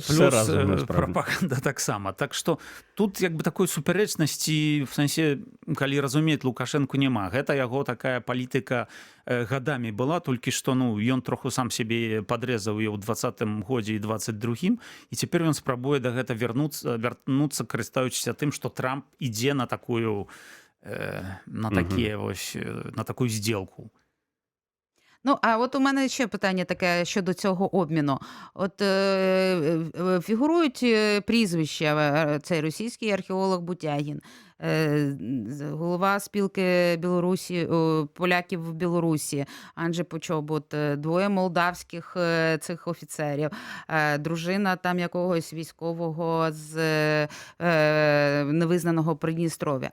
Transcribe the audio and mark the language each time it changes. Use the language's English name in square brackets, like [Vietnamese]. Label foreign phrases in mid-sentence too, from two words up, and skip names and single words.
[Belarusian] Плюс прапаганда таксама. Так што тут як бы такой супярэчнасці, в сэнсе, калі разумець, Лукашэнку няма. Гэта яго такая палітыка гадамі была, толькі што ён троху сам сябе падрэзаў і ў 20-м годзе і 22-м, і цяпер ён спрабуе да гэта вярнуцца, карыстаючыся тым, што Трамп ідзе на такую на таку зділку. [Ukrainian] А от у мене ще питання таке щодо цього обміну. От фігурують прізвища, цей російський археолог Бутягін, голова спілки поляків в Білорусі, Анджей Почобут, двоє молдавських цих офіцерів, дружина там якогось військового з невизнаного Придністров'я.